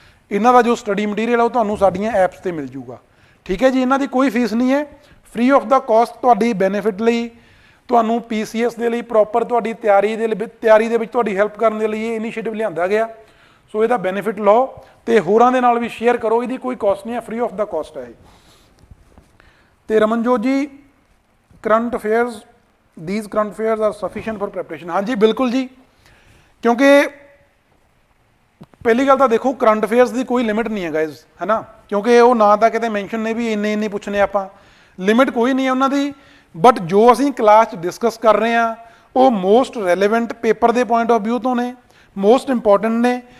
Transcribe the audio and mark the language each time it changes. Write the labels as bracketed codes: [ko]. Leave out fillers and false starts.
[pa] ਇਹਨਾਂ ਦਾ ਜੋ study material ਹੈ ਉਹ ਤੁਹਾਨੂੰ ਸਾਡੀਆਂ ਐਪਸ ਤੇ ਮਿਲ ਜੂਗਾ। ਠੀਕ ਹੈ ਜੀ, ਇਹਨਾਂ ਦੀ ਕੋਈ ਫੀਸ ਨਹੀਂ ਹੈ, ਫ੍ਰੀ ਆਫ ਦਾ ਕਾਸਟ ਤੁਹਾਡੀ ਬੈਨੀਫਿਟ ਲਈ, ਤੁਹਾਨੂੰ PCS ਦੇ ਲਈ ਪ੍ਰੋਪਰ ਤੁਹਾਡੀ ਤਿਆਰੀ ਦੇ ਵਿੱਚ ਤੁਹਾਡੀ ਹੈਲਪ ਕਰਨ ਦੇ ਲਈ ਇਹ ਇਨੀਸ਼ੀਏਟਿਵ ਲਿਆਂਦਾ ਗਿਆ। ਸੋ ਇਹਦਾ ਬੈਨੀਫਿਟ ਲਓ ਤੇ ਹੋਰਾਂ ਦੇ ਨਾਲ ਵੀ ਸ਼ੇਅਰ ਕਰੋ, ਇਹਦੀ ਕੋਈ ਕਾਸਟ ਨਹੀਂ ਹੈ, ਫ੍ਰੀ ਆਫ ਦਾ ਕਾਸਟ ਹੈ। ਤੇ ਰਮਨਜੋਤ ਜੀ, current affairs, [en] these current affairs are sufficient for preparation। [pa] ਹਾਂਜੀ ਬਿਲਕੁਲ ਜੀ, ਕਿਉਂਕਿ ਪਹਿਲੀ ਗੱਲ ਤਾਂ ਦੇਖੋ ਕਰੰਟ ਅਫੇਅਰਸ ਦੀ ਕੋਈ ਲਿਮਿਟ ਨਹੀਂ ਹੈ ਗਾਇਜ਼, ਹੈ ਨਾ, ਕਿਉਂਕਿ ਉਹ ਨਾ ਤਾਂ ਕਿਤੇ ਮੈਂਸ਼ਨ ਨੇ ਵੀ ਇੰਨੇ ਪੁੱਛਣੇ ਆਪਾਂ, ਲਿਮਿਟ ਕੋਈ ਨਹੀਂ ਹੈ ਉਹਨਾਂ ਦੀ। ਬਟ ਜੋ ਅਸੀਂ ਕਲਾਸ 'ਚ ਡਿਸਕਸ ਕਰ ਰਹੇ ਹਾਂ ਉਹ ਮੋਸਟ ਰੈਲੇਵੈਂਟ ਪੇਪਰ ਦੇ ਪੁਆਇੰਟ ਆਫ ਵਿਊ ਤੋਂ ਨੇ, ਮੋਸਟ ਇੰਪੋਰਟੈਂਟ ਨੇ।